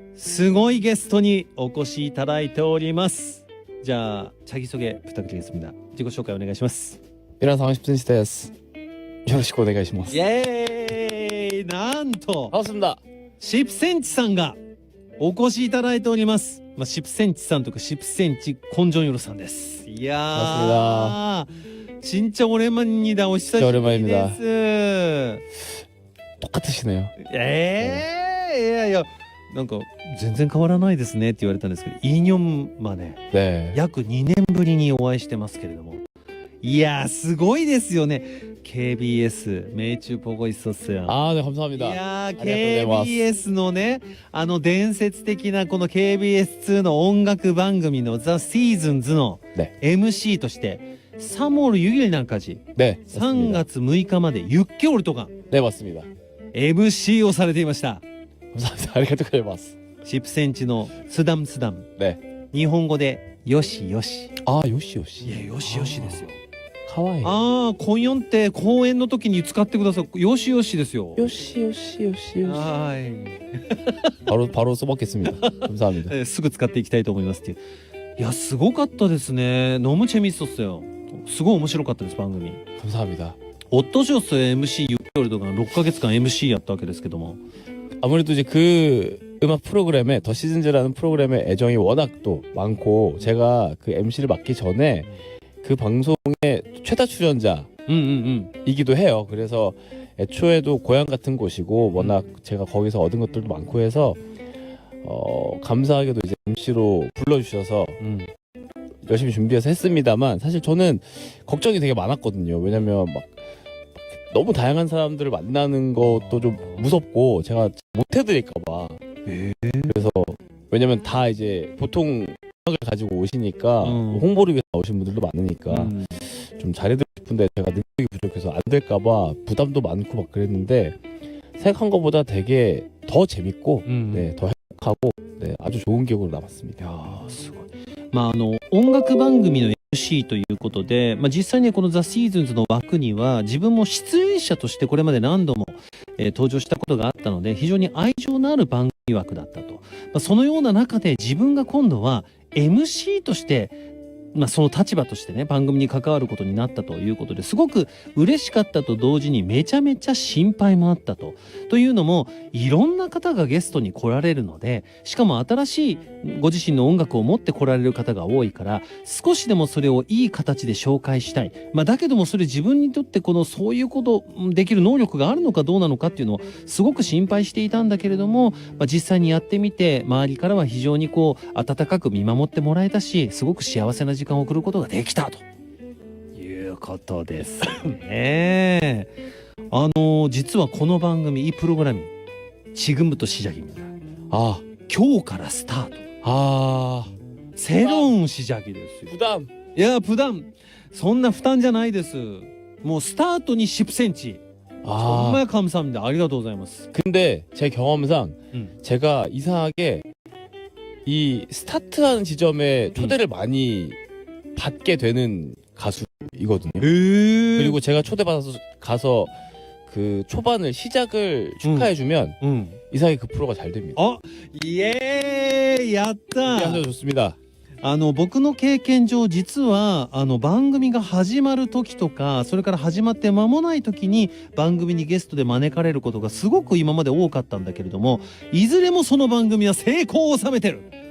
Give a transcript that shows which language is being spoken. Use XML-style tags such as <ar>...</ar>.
<ja>すごいゲストにお越しいただいております。</ja> <ko>じゃあ자기소개 부탁드리겠습니다.</ko> <ja>自己紹介お願いします。皆さん10cmです。よろしくお願いします。イエーイ。なんと</ja> <ko>반갑습니다。</ko> <ja>10cmさんがお越しいただいております。 10cmさんとか10cm 콘존유로さんです。</ja> <ko>いやー、진짜 오랜만입니다.</ko> <ja>오久しぶりです。</ja> <ko>똑같으시네요。</ko> <ja>いやいや、なんか全然変わらないですねって言われたんですけど、</ja> <ko>2년 만에 네。</ko> <ja>約2年ぶりにお会いしてますけれども、いやーすごいですよね。</ja> <ko>KBS 매주 보고 있었어요。 네、 감사합니다。</ko> <ja>いやー KBS のね、伝説的なこの KBS2 の音楽番組のザ・シーズンズの MC として</ja> <ko>3월 6일날까지 네,</ko> <ja>3月6日まで</ja> <ko>6개월 동안 네, 맞습니다.</ko> <ja>MC をされていました。</ja> <ko>감사합니다.</ko> <ja>아리가토 고자이마스。 10cmのスダムスダム、</ja> <ko>네。</ko> <ja>日本語でよしよし。よしよし。いや、よしよしですよ。かわいい。コンヨンって公演の時に使ってください。よしよしですよ。よしよしよしよし。はい。</ja> <ko>바로 써먹겠습니다. 감사합니다.</ko> <ja>すぐ使っていきたいと思いますっていう。いや、すごかったですね。</ja> <ko>너무 재밌었어요。</ko> <ja>すごい面白かったです、番組。</ja> <ko>감사합니다. 어떠셨어요?</ko> <ja>MC</ja> <ko>6개월 동안</ko> <ja>6ヶ月間 MC やったわけですけども。</ja> <ko>아무래도 이제 그 음악 프로그램에 더 시즌즈라는 프로그램에 애정이 워낙 또 많고, 제가 그 MC를 맡기 전에 그 방송의 최다 출연자이기도 해요. 그래서 애초에도 고향 같은 곳이고 워낙 제가 거기서 얻은 것들도 많고 해서 감사하게도 이제 MC로 불러주셔서 열심히 준비해서 했습니다만, 사실 저는 걱정이 되게 많았거든요. 왜냐면 막 너무 다양한 사람들을 만나는 것도 좀 무섭고 제가 못해드릴까봐. 그래서 왜냐면 다 이제 보통 음악을 가지고 오시니까 홍보를 위해서 나오신 분들도 많으니까 좀 잘해드리고 싶은데 제가 능력이 부족해서 안 될까봐 부담도 많고 막 그랬는데, 생각한 것보다 되게 더 재밌고 네, 더 행복하고 네, 아주 좋은 기억으로 남았습니다.</ko> <ja>いやーすごい。音楽番組の MC ということで、実際にこのザ・シーズンズの枠には自分も出演者としてこれまで何度も、登場したことがあったので、非常に愛情のある番組枠だったと。そのような中で自分が今度は MC としてその立場としてね、番組に関わることになったということですごく嬉しかったと同時にめちゃめちゃ心配もあったと。というのも、いろんな方がゲストに来られるので、しかも新しいご自身の音楽を持って来られる方が多いから、少しでもそれをいい形で紹介したい。だけどもそれ自分にとってそういうことできる能力があるのかどうなのかっていうのをすごく心配していたんだけれども、実際にやってみて周りからは非常に温かく見守ってもらえたし、すごく幸せな時間を送ることができたということですね。実はこの番組</ja> <ko>이 프로그램이 지금부터 시작입니다.</ko> <ja>今日からスタート。</ja> <ko>새로운 시작이 됐어요. 부담. 야, 부담.</ko> <ja>そんな負担じゃないです。もうスタートに10cm.</ja> <ko>정말 감사합니다.</ko> <ja>ありがとうございます。</ja> <ko>근데 제 경험상 제가 이상하게 이 스타트하는 지점에 초대를 많이 받게 되는 가수이거든요. 그리고 제가 초대받아서 가서 그 초반을 시작을 축하해주면 이상하게 그 프로가 잘 됩니다. 예,</ko> <ja>やった。</ja> <ko>아주 좋습니다.</ko> <ja>僕の経験上、実は番組が始まる時とか、それから始まって間もない時に番組にゲストで招かれることがすごく今まで多かったんだけれども、いずれもその番組は成功を収めてる。</ja>